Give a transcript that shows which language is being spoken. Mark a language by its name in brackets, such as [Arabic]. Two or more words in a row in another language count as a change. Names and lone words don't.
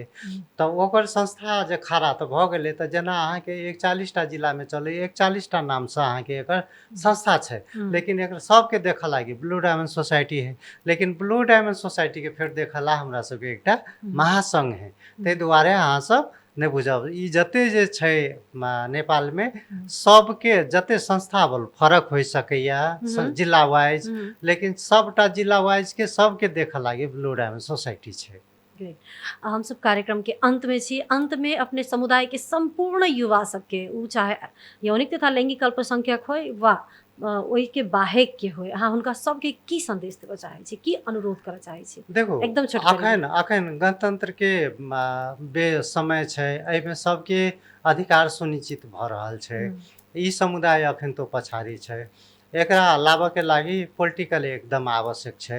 [Maithili] तो ओकर संस्था जे खड़ा तो भऽ गेलै, तो जेना अहाँ के 41टा जिला में चलै 41टा नाम से अहाँ के एकर संस्था छै, लेकिन एकर सबके देखऽ लागी ब्लू डायमंड सोसाइटी है। लेकिन ब्लू डायमंड सोसाइटी के फेर देखला हमरा सबके एकटा महासंघ है, तै दुआरे अहाँ सब नहीं बुझब। ई जते जे छै नेपाल में सबके जते संस्था बल फरक हो सकैया जिला वाइज, लेकिन सबटा जिला वाइज के सबके देखऽ लागी ब्लू डायमंड सोसाइटी छै। हम सब कार्यक्रम के अंत में छी। अंत में अपने समुदाय के संपूर्ण युवा सबके, उ चाहे यौनिक तथा लैंगिक अल्पसंख्यक होय वा ओहि के बाहेक के होय, अहाँ हुनका सबके की संदेश देबऽ चाहै छी, की अनुरोध करऽ चाहै छी? देखो एकदम अखन गणतंत्र के समय छै, एहि में सबके अधिकार सुनिश्चित भऽ रहल छै। ई समुदाय अखन तो पछाड़ी छै, एकरा लाबऽ के लागी पॉलिटिकल एकदम आवश्यक छै।